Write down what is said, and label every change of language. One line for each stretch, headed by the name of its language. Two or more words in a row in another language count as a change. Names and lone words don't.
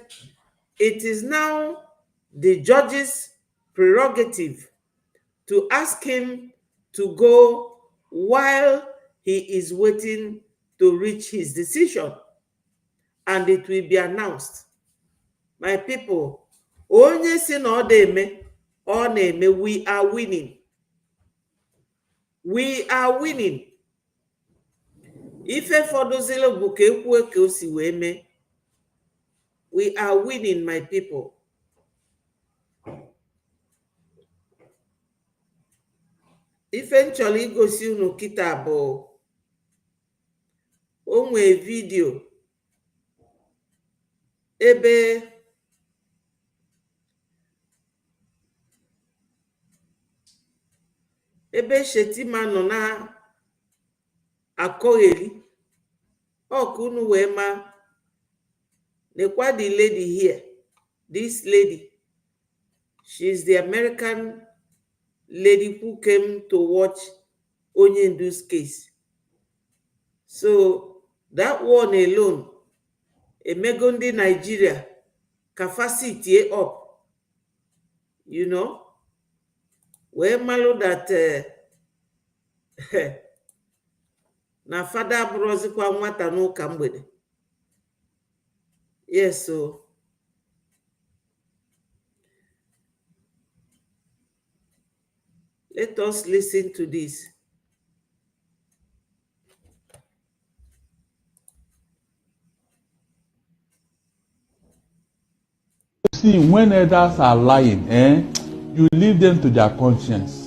English: It is now the judge's prerogative to ask him to go while he is waiting to reach his decision, and it will be announced. My people,
Igbo: onye si na ọ na-eme,
English: we are winning. We are winning.
Igbo: Ife fọdụzịrị bụ ka ekwue ka o si wee mee.
English: We are winning, my people.
Igbo: Ife m chọrọ igosi unu kịta bụ o nwee vidio ebe Shetima nọ na akọgheri ọka unu wee ma nekwa
English: the lady here. This lady, she's the American lady who came to watch Onyendu's case. So that one alone,
Igbo: emego ndị Nigeria
English: capacity up, you know,
Igbo: wee malụ that na fada abụrụzikwa nwata n'ụka mgbede.
English: Yes, so let us listen to this. See, when others are lying, you leave them to their conscience.